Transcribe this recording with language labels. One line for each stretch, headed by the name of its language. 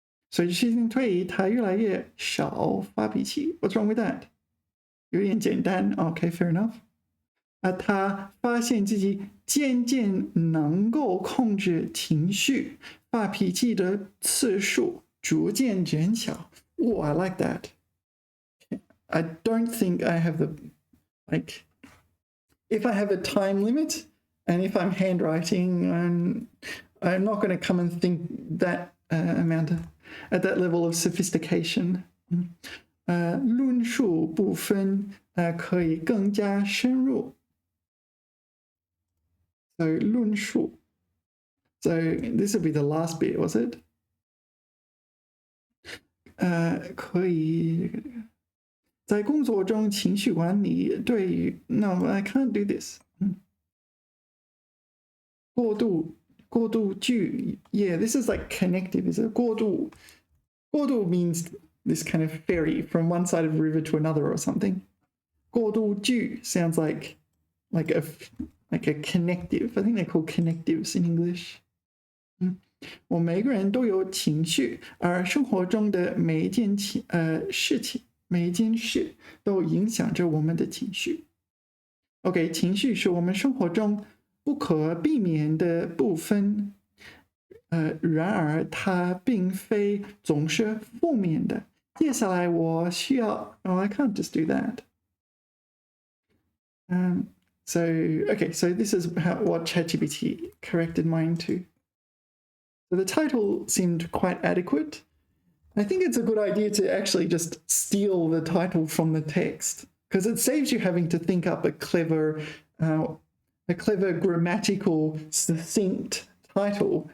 Chinese: 随着时间推移，他越来越少发脾气。
English: What's wrong with that?
Chinese: 有点简单。
English: Okay, fair enough.
Chinese: 他发现自己渐渐能够控制情绪，发脾气的次数逐渐减小。
English: Oh, I like that. I don't think I have if I have a time limit and if I'm handwriting, I'm not going to come and think that amount at that level of sophistication.
Chinese: 论述部分可以更加深入。
English: So 论述. So this would be the last bit, was it?
Chinese: 可以在工作中情绪管理对于
English: No, I can't do this. 过渡句 Yeah, this is like connective, is it? 过渡 means this kind of ferry from one side of the river to another or something. 过渡句 sounds like a connective. I think they're called connectives in English.
Chinese: 我们每个人都有情绪，而生活中的每一件事情，每一件事都影响着我们的情绪。 OK， 情绪是我们生活中不可避免的部分。然而它并非总是负面的。接下来我需要
English: Oh, I can't just do that. So this is what ChatGPT corrected mine to. So the title seemed quite adequate. I think it's a good idea to actually just steal the title from the text because it saves you having to think up a clever grammatical, succinct title.